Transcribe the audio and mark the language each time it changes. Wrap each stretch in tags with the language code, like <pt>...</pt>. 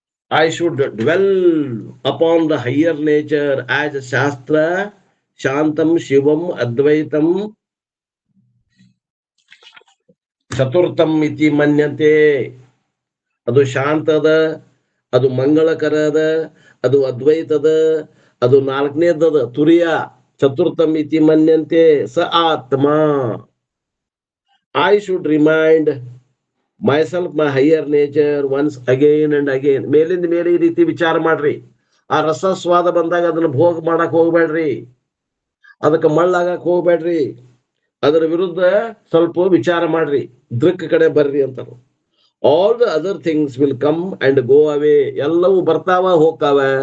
<en>I should dwell upon the higher nature as</en> <sa>Shastra Shantam Shivam Advaitam ಚತುರ್ಥಂ ಇತಿ ಮನ್ಯತೆ.</sa> <kn>ಅದು ಶಾಂತದ, ಅದು ಮಂಗಳಕರದ, ಅದು ಅದ್ವೈತದ, ಅದು 4ನೇದದ ತುರಿಯ.</kn> <sa>ಚತುರ್ಥಂ ಇತಿ ಮನ್ಯಂತೆ ಸ ಆತ್ಮ.</sa> <en>I should remind myself my higher nature once again and again.</en> <kn>ಮೇಲಿಂದ ಮೇಲೆ ಈ ರೀತಿ ವಿಚಾರ ಮಾಡ್ರಿ. ಆ ರಸಸ್ವಾದ ಬಂದಾಗ ಅದನ್ನ ಭೋಗ ಮಾಡಕ್ ಹೋಗ್ಬೇಡ್ರಿ. ಅದಕ್ಕೆ ಮಳ್ಳಾಗಕ್ ಹೋಗ್ಬೇಡ್ರಿ. ಅದರ ವಿರುದ್ಧ ಸ್ವಲ್ಪ ವಿಚಾರ ಮಾಡ್ರಿ. ದೃಕ್ ಕಡೆ ಬರ್ರಿ ಅಂತಾರ.</kn> <en>All the other things will come and go away.</en> <kn>ಎಲ್ಲವೂ ಬರ್ತಾವ ಹೋಗ್ತಾವ.</kn>